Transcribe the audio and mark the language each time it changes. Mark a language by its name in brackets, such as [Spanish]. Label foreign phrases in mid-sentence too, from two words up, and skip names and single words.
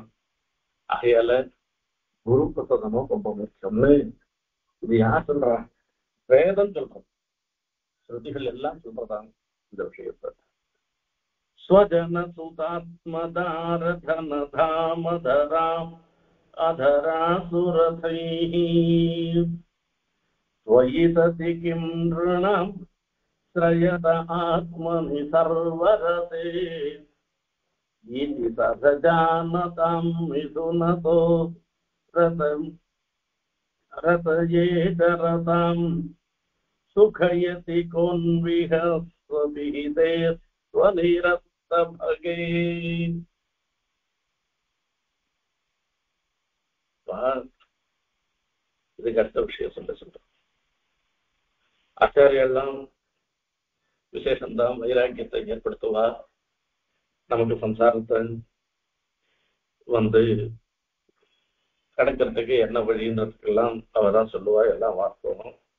[Tamil] ஆகையால குரு பிரசாதமும் ரொம்ப முக்கியம்னு இது யார் சொல்றா? வேதம் சொல்றோம், ஸ்ருதிகள் எல்லாம் சொல்றதாங்க இந்த விஷயத்தை. [Sanskrit] स्वजन सुतात्मदारधन धामधराम् अधरासुरथैः त्वयि सति किं नृणां श्रयत आत्मनि सर्वरते इति सदजानतां मिथुनतो रतयेतरतां सुखयति कोन्विह स्वविहिते स्वनिरस्तभगे. [Tamil] இதுக்கு அடுத்த விஷயம் சொல்றேன். ஆச்சாரியெல்லாம் விசேஷம்தான் வைராக்கியத்தை ஏற்படுத்துவா, நமக்கு சம்சாரத்தை கடக்கிறதுக்கு என்ன வழின்றதுக்கெல்லாம் அவதான் சொல்லுவா, எல்லாம் வாஸ்தவம்.